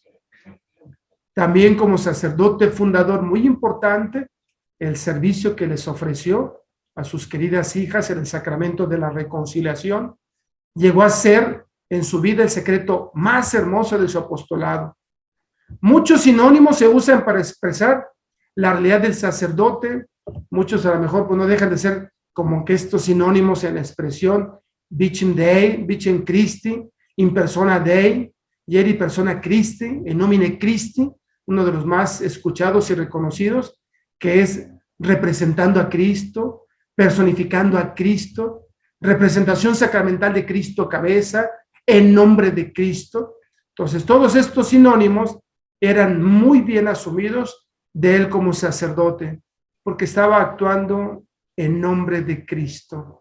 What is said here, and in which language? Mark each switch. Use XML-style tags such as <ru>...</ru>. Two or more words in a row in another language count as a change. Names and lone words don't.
<es>También como sacerdote fundador, muy importante, el servicio que les ofreció a sus queridas hijas en el sacramento de la reconciliación, llegó a ser en su vida el secreto más hermoso de su apostolado. Muchos sinónimos se usan para expresar la realidad del sacerdote. Muchos a lo mejor pues, no dejan de ser como que estos sinónimos en la expresión</es> <la>Vicem Dei, Vicem Christi, in persona Dei, ieri persona Christi, in nomine Christi,</la> <es>uno de los más escuchados y reconocidos, que es representando a Cristo, personificando a Cristo, representación sacramental de Cristo cabeza, en nombre de Cristo. Entonces, todos estos sinónimos eran muy bien asumidos de él como sacerdote, porque estaba actuando en nombre de Cristo.</es>